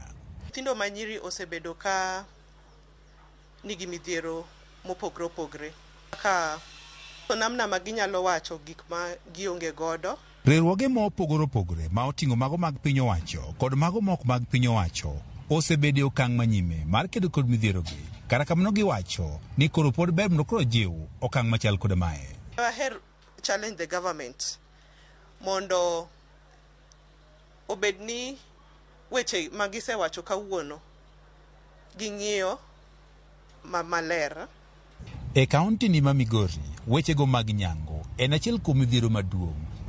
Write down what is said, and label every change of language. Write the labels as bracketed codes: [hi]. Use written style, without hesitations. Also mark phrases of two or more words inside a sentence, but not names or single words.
[luo] Nyithindo manyiri osebedo ka nigi midhiero mopogore opogore ka namna ma ginyalo wacho gik ma gionge godo. Riwruoge mopogore opogore ma oting'o mago mag piny owacho kod mago mok mag piny owacho osebedo okang' manyime mar kedo kod midhierogi. Kata kamano giwacho ni koro pod ber mondo koro jiw okang' machal kod mae. [en] I challenge the government [luo] mondo obedni weche magisewacho kawuono ging'iyo maler. E kaonti ni ma Migori, wechego mag nyango en achiel kuom midhiero maduong'.